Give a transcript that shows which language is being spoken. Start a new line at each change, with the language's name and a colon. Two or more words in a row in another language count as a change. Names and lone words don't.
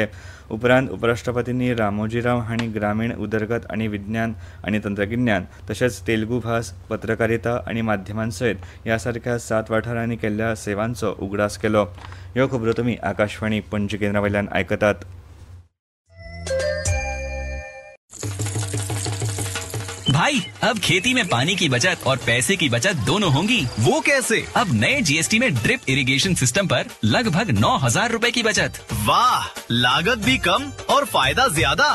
Konkani: उपरांत उपराष्ट्रपतींनी रामोजीराव हांणी ग्रामीण उदरगत आनी विज्ञान आनी तंत्रगिन्यान तशेंच तेलुगू भास, पत्रकारिता आनी माध्यमां सयत ह्या सारक्या 7 वाठारांनी केल्ल्या सेवांचो उगडास केलो. ह्यो खबरो तुमी आकाशवाणी पणजी केंद्रा वयल्यान आयकतात.
Hindi: भाई, अब खेती में पानी की बचत और पैसे की बचत दोनों होंगी। वो कैसे? अब नए GST में
English: drip irrigation system
Hindi: पर लगभग 9,000 रुपए की बचत। वाह, लागत भी कम और फायदा ज्यादा।